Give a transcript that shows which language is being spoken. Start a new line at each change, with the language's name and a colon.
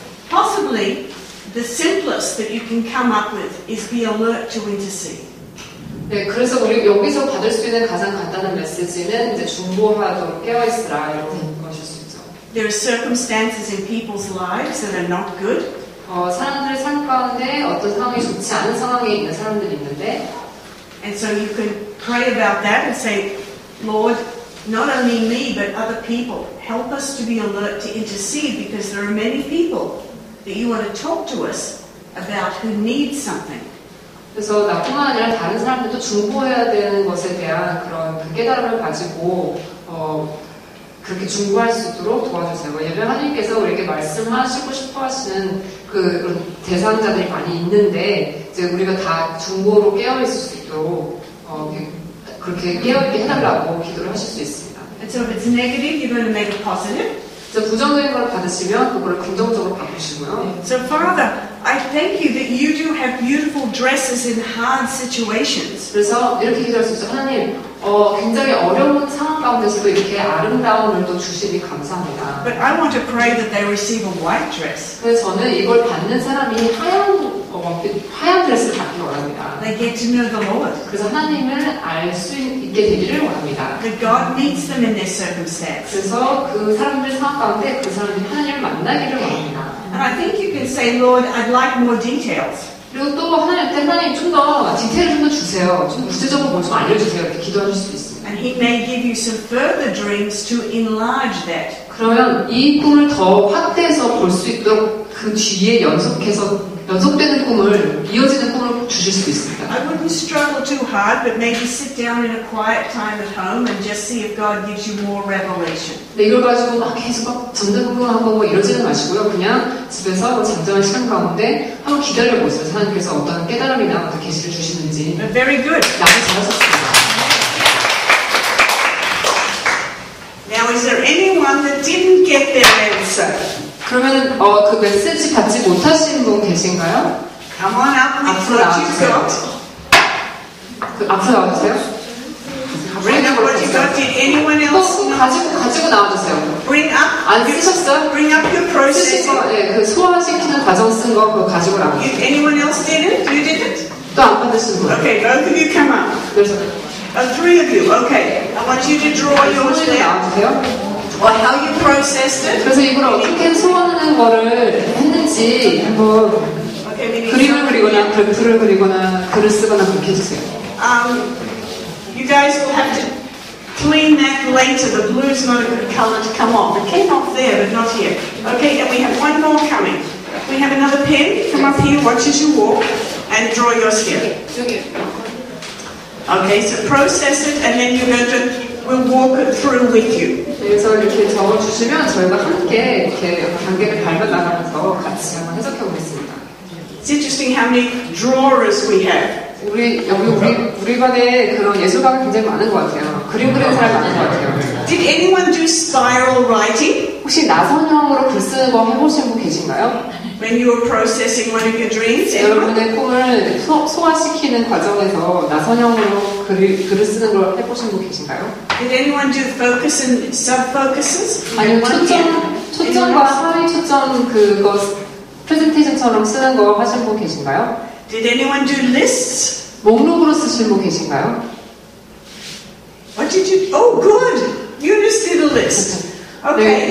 English: Possibly the simplest that you can come up with is be alert to intercede.
Korean: 네, 그래서 우리 여기서 받을 수 있는 가장 간단한 메시지는 이제 중보하도록 깨어있으라 이런 것일 수 있죠.
English: There are circumstances in people's lives that are not good.
Korean: 사람들의 삶 가운데 어떤 상황이 좋지 않은 상황에 있는 사람들이 있는데
English: And so you can pray about that and say, Lord, not only me but other people, help us to be alert to intercede because there are many people that you want to talk to us about who need something.
Korean: 그래서 나뿐만 아니라 다른 사람들도 중보해야 되는 것에 대한 그런 그 깨달음을 가지고 그렇게 중보할 수 있도록 도와주세요. 왜냐하면 하나님께서 우리에게 말씀하시고 싶어 하시는 그런 대상자들이 많이 있는데 이제 우리가 다 중보로 깨어있을 수 있도록 그렇게 깨어있게 해달라고 기도를 하실 수 있습니다.
English: And so if it's negative, you're going to make it positive.
Korean: 부정적인 걸 받으시면 그걸 긍정적으로 바꾸시고요.
English: So Father, I thank you that you do have beautiful dresses in hard situations.
Korean: 그래서 이렇게 기도할 수 있죠. 하나님, 굉장히 어려운 상황 가운데서도 이렇게 아름다움을 또 주시니 감사합니다.
English: But I want to pray that they receive a white dress.
Korean: 그래서 저는 이걸 받는 사람이 하얀 드레스를 받기 원합니다.
English: They get to know the Lord.
Korean: 그래서 하나님을 알 수 있게 되기를 원합니다.
English: That God meets them in their circumstance.
Korean: 그래서 그 사람들 상황 가운데 그 사람들이 하나님을 만나기를 원합니다.
English: And I think you can say, Lord, I'd like more details.
Korean: 그리고 또 하나님 좀 더 디테일을 좀 더 주세요. 좀 구체적으로 뭘 좀 알려주세요. 이렇게 기도하실 수 있습니다.
English: And He may give you some further dreams to enlarge that.
Korean: 그러면 이 꿈을 더 확대해서 볼 수 있도록 그 뒤에 연속되는 꿈을, 이어지는 꿈을 주실 수 있습니다.
English: I wouldn't struggle too hard, but maybe sit down in a quiet time at home and just see if God gives you more revelation.
Korean: 네, 이걸 가지고 막 계속 막 전전긍긍하고 뭐 이러지는 마시고요. 그냥 집에서 잠잠한 시간 가운데 한번 기다려보세요. 하나님께서 어떤 깨달음이나 어떤 계시를 주시는지.
English: Very good.
Korean: 나도 잘하셨습니다.
English: Now, is there anyone that didn't get their answer?
Korean: 그러면 그 메시지 받지 못하신 분 계신가요?
English: Come on up with
Korean: 앞으로
English: what you've
Korean: 나와주세요.
English: got.
Korean: 앞으로 나와주세요.
English: Bring up what you got. Did anyone else?
Korean: 가지고 나와주세요.
English: Bring up.
Korean: 안 쓰셨어요?
English: Bring up your
Korean: 쓰신
English: processing.
Korean: 거, 그 소화시키는 과정 쓴 거 그거 가지고 나와주세요.
English: Anyone else did it? You did it?
Korean: 또 안 받으신 분.
English: Okay, both of you come up.
Korean: 그래서
English: Three of you. Okay. I want you to draw yours
Korean: 소원을
English: there.
Korean: 나와주세요.
English: Or how you processed it.
Korean: 그래서 이걸 어떻게 소화하는 거를 했는지 한번
English: Okay, we need
Korean: 그림을
English: some-
Korean: 그리거나 그래프를 그리거나 글을 쓰거나 그렇게 해주세요.
English: You guys will have to clean that later. The blue's not a good color to come off. It came off there, but not here. Okay, and we have one more coming. We have another pen. Come up here, watch as you walk, and draw yours here.
Korean: 여기.
English: Okay, so process it, and then we'll walk it through with you.
Korean: 그래서 이렇게 적어주시면 저희가 함께 이렇게 단계를 밟아 나가면서 같이 한번 해석해 보겠습니다.
English: It's interesting how many drawers we have.
Korean: 우리 반에 그런 예술가가 굉장히 많은 것 같아요. 그림 그리는 사람이 많은 것 같아요.
English: Did anyone do spiral writing
Korean: 혹시 나선형으로 글 쓰는 거 해보신 분 계신가요?
English: when you were processing one of your dreams? Anyone?
Korean: 여러분의 꿈을 소화시키는 과정에서 나선형으로 글을 쓰는 걸 해보신 분 계신가요?
English: Did anyone do focus and sub-focuses?
Korean: 아니면 초점과 하위 초점 그거 프레젠테이션처럼 쓰는 거 하신 분 계신가요?
English: Did anyone do lists?
Korean: 목록으로 쓰신 분 계신가요?
English: What did you? Oh, good. You just did a list.
Korean: 네,
English: Okay.